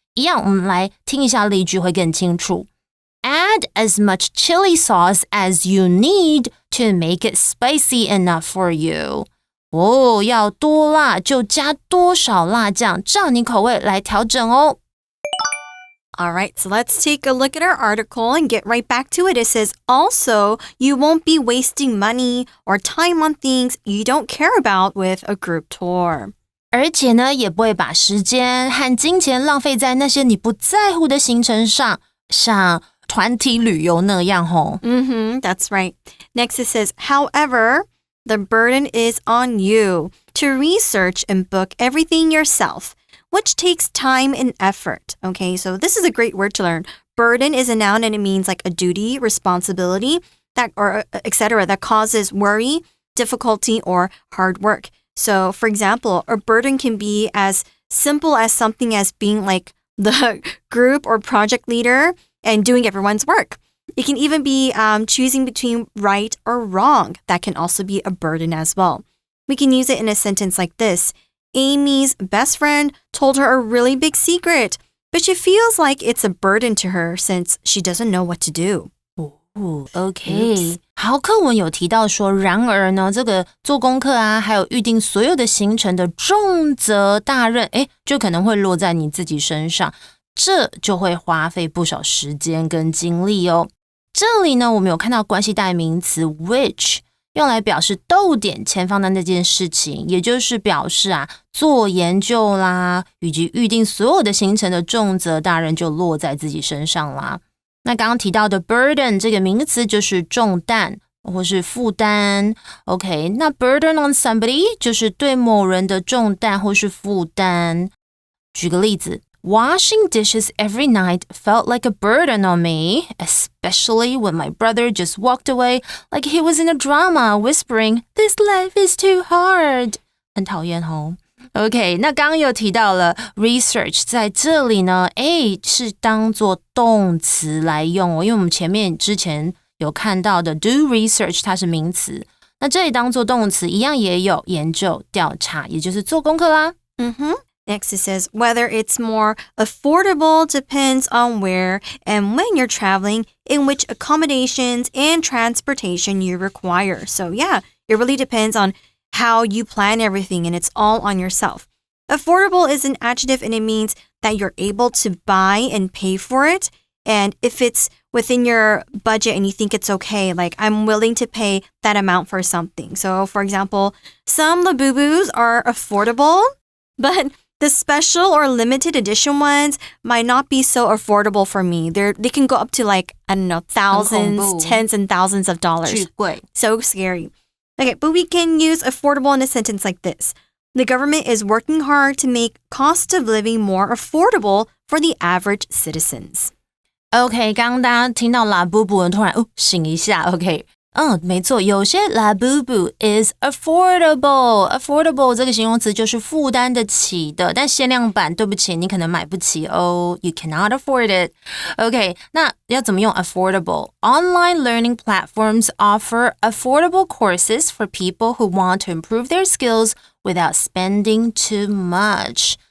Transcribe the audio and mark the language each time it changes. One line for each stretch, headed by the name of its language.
Chinese: 一样，我们来听一下例句会更清楚。
English: Add as much chili sauce as you need to make it spicy enough for you.
Chinese: 要多辣就加多少辣酱，照你口味来调整哦。
English: All right, so let's take a look at our article and get right back to it. It says, also, you won't be wasting money or time on things you don't care about with a group tour. 而且呢，也不会把时间和金钱浪费在那些你不在乎的行程上，像团体旅游那样吼。 That's right. Next it says, however, the burden is on you to research and book everything yourself.Which takes time and effort. Okay, so this is a great word to learn. Burden is a noun and it means like a duty, responsibility, or etc. that causes worry, difficulty, or hard work. So, for example, a burden can be as simple as something as being like the group or project leader and doing everyone's work. It can even be choosing between right or wrong. That can also be a burden as well. We can use it in a sentence like this.Amy's best friend told her a really big secret, but she feels like it's a burden to her since she doesn't know what to do.
Chinese: OK， 好，课文有提到说，然而呢，这个做功课啊，还有预定所有的行程的重责大任，就可能会落在你自己身上，这就会花费不少时间跟精力哦。这里呢，我们有看到关系代名词 which。用来表示逗点前方的那件事情，也就是表示做研究啦，以及预定所有的行程的重责大任就落在自己身上啦。那刚刚提到的 burden 这个名词就是重担或是负担。 OK， 那 burden on somebody 就是对某人的重担或是负担。举个例子。
English: Washing dishes every night felt like a burden on me, especially when my brother just walked away like he was in a drama, whispering, "This life is too hard."
Chinese: 很讨厌吼。 OK， 那刚刚有提到了 research， 在这里呢，是当作动词来用哦，因为我们前面之前有看到的 do research， 它是名词，那这里当作动词一样也有研究、调查，也就是做功课啦。
English: Next it says, whether it's more affordable depends on where and when you're traveling, in which accommodations and transportation you require. So yeah, it really depends on how you plan everything and it's all on yourself. Affordable is an adjective and it means that you're able to buy and pay for it. And if it's within your budget and you think it's okay, like I'm willing to pay that amount for something. So for example, some Labubus are affordable, but the special or limited edition ones might not be so affordable for me. They can go up to like, I don't know, thousands, tens and thousands of dollars.
Chinese: 巨贵.
English: So scary. Okay, but we can use affordable in a sentence like this. The government is working hard to make cost of living more affordable for the average citizens.
Chinese: OK， 刚刚大家听到啦布布，突然醒一下。OK，没错，有些
English: labubu is affordable
Chinese: 这个形容词就是负担得起的，但限量版对不起，你可能买不起哦
English: you cannot afford it.
Chinese: OK, 那要怎么用 affordable?
English: Online learning platforms offer affordable courses for people who want to improve their skills without spending too much.